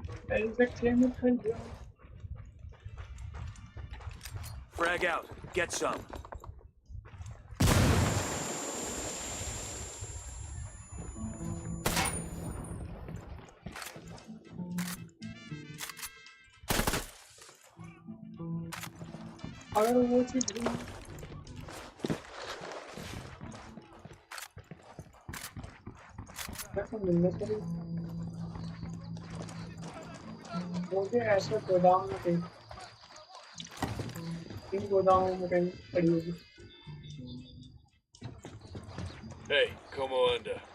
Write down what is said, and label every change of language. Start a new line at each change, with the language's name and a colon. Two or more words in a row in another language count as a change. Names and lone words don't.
Hindi: exactly में खेल दिया
English: Frag out. Get some.
Hindi: अगर वो चीज भी तो मिलने से मुझे ऐसे गोदाम में कहीं इन गोदामों में कहीं पड़ी होगी
Spanish: Hey, como anda?